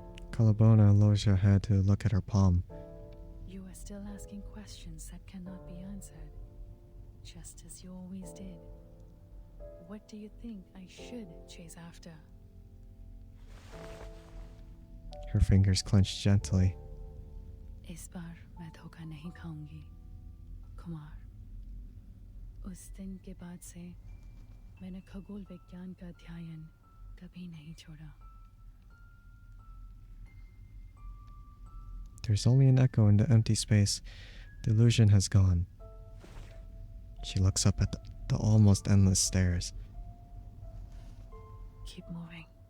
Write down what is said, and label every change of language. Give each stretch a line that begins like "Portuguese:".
English: Kalabona lowers her head to look at her palm. You are still asking questions that cannot be answered, just as you always did. What do you think I should chase after? Her fingers clench gently.
Hindi: इस बार मैं धोखा नहीं खाऊंगी, कुमार. उस दिन के बाद से मैंने खगोल विज्ञान का अध्ययन कभी नहीं छोड़ा.
English: There's only an echo in the empty space. The illusion has gone. She looks up at the almost endless stairs. Keep moving.